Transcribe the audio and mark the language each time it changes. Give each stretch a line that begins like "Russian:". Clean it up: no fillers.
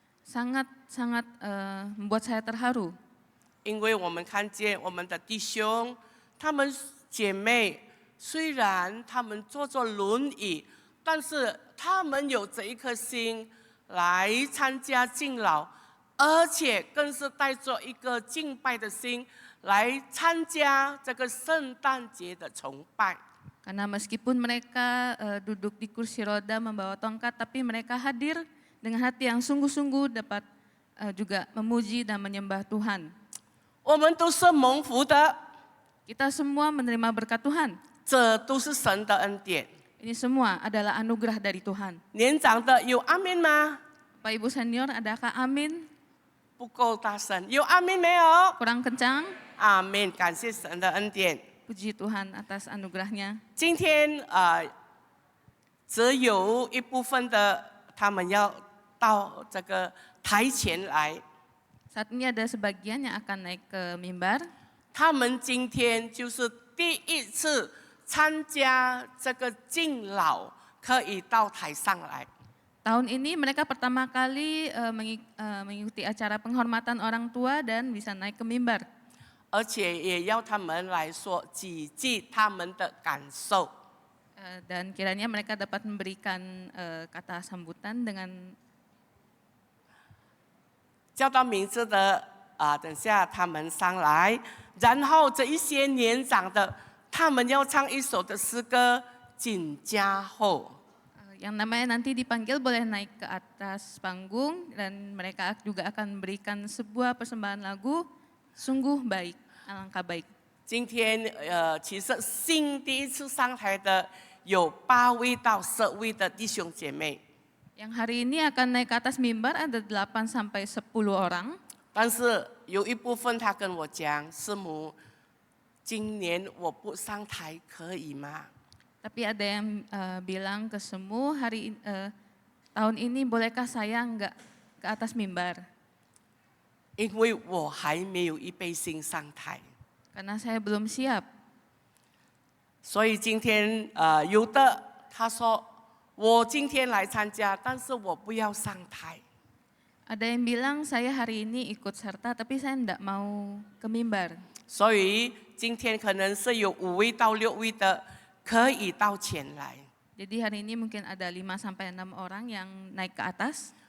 Indonesian: Sangat-sangat membuat saya terharu.
Chinese: 因为我们看见我们的弟兄，他们姐妹，虽然他们坐着轮椅，但是他们有这一颗心来参加敬老，而且更是带着一个敬拜的心来参加这个圣诞节的崇拜。
Indonesian: Karena meskipun mereka duduk di kursi roda membawa tongkat, tapi mereka hadir dengan hati yang sungguh-sungguh dapat juga memuji dan menyembah Tuhan.
Chinese: 我们都是蒙福的，
Indonesian: Kita semua menerima berkat Tuhan.
Chinese: 这都是神的恩典。
Indonesian: Ini semua adalah anugerah dari Tuhan.
Chinese: 年长的有阿门吗？
Indonesian: Pak Ibu senior, adakah amin?
Chinese: 不够大声，有阿门没有？
Indonesian: Kurang kencang?
Chinese: 阿门，感谢神的恩典。
Indonesian: Puji Tuhan atas anugerahnya.
Chinese: 今天只有一部分的他们要到这个台前来，
Indonesian: Saat ini ada sebagian yang akan naik ke mimbar.
Chinese: 他们今天就是第一次参加这个敬老，可以到台上来。
Indonesian: Tahun ini mereka pertama kali mengikuti acara penghormatan orang tua dan bisa naik ke mimbar.
Chinese: 而且也要他们来说几句他们的感受。
Indonesian: Dan kiranya mereka dapat memberikan kata sambutan dengan
Chinese: 叫到名字的等下他们上来，然后这一些年长的，他们要唱一首的诗歌《锦家后》。
Indonesian: yang namanya nanti dipanggil boleh naik ke atas panggung dan mereka juga akan memberikan sebuah persembahan lagu sungguh baik, alangkah baik.
Chinese: 今天其实第一次上台的有8位到10位的弟兄姐妹，
Indonesian: Yang hari ini akan naik ke atas mimbar ada 8 sampai 10 orang.
Chinese: 但是有一部分他跟我讲，师母，今年我不上台可以吗？
Indonesian: Tapi ada yang bilang ke semua tahun ini bolehkah saya nggak ke atas mimbar?
Chinese: 因为我还没有预备心上台。
Indonesian: Karena saya belum siap.
Chinese: 所以今天有的他说我今天来参加，但是我不要上台。
Indonesian: Ada yang bilang saya hari ini ikut serta tapi saya tidak mau ke mimbar.
Chinese: 所以今天可能是有5位到6位的可以到前来。
Indonesian: Jadi hari ini mungkin ada 5 sampai 6 orang yang naik ke atas.